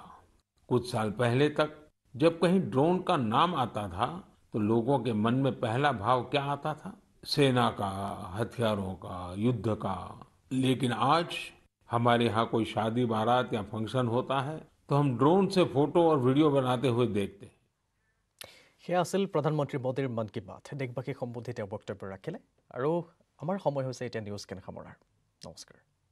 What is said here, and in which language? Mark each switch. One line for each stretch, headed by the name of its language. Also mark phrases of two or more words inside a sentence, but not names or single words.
Hindi: कुछ साल पहले तक जब कहीं ड्रोन का नाम आता था तो लोगों के मन में पहला भाव क्या आता था? सेना का, हथियारों का, युद्ध का। लेकिन आज हमारे यहाँ कोई शादी बारात या फंक्शन होता है तो हम ड्रोन से फोटो और वीडियो बनाते हुए देखते हैं।
Assamese: সেয়া আছিল প্ৰধানমন্ত্ৰী মোদীৰ মন কী বাত। দেশবাসীক সম্বোধি তেওঁ বক্তব্য ৰাখিলে আৰু আমাৰ সময় হৈছে এতিয়া নিউজ কেন সামৰাৰ। নমস্কাৰ।